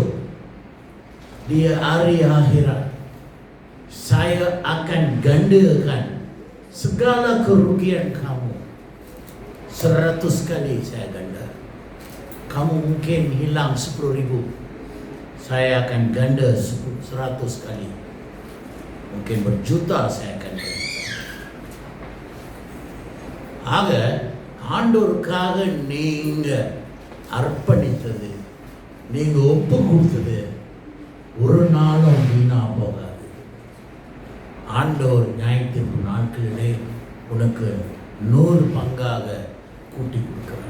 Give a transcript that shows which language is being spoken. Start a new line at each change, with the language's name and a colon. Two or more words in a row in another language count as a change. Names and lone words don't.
Malay: Di hari akhirat saya akan gandakan segala kerugian kamu 100 kali saya ganda. Kamu mungkin hilang 10,000, saya akan ganda 100 kali. Mungkin berjuta saya akan ganda.
Tamil: ஆக ஆண்டவருக்காக நீங்க அர்ப்பணித்தது, நீங்க ஒப்பு கொடுத்தது ஒரு நாளும் வீணா போகாது. ஆண்டவர் ஞாயிற்று நாட்களிலே உனக்கு 100 பங்காக கூட்டி கொடுக்கிறார்.